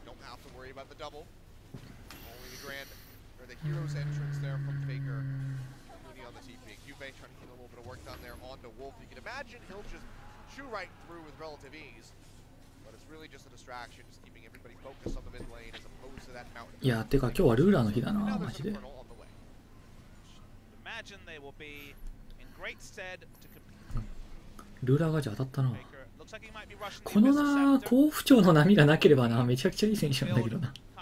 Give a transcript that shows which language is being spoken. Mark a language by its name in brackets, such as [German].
[English] Don't have to worry about the double. Only the grand or the hero's entrance there from Faker. Mooney on the TP. Cube trying to get a little bit of work done there onto Wolf. You can imagine he'll just chew right through with relative ease. But it's really just a distraction, just keeping everybody focused on the mid lane as opposed to that mountain. [Japanese] いや、てか今日はルーラーの日だな、マジで。 [English] Imagine they will be in great stead to compete. [Japanese] ルーラーガチャ当たったな。このな、好不調の波がなければな、めちゃくちゃいい選手なんだけどな。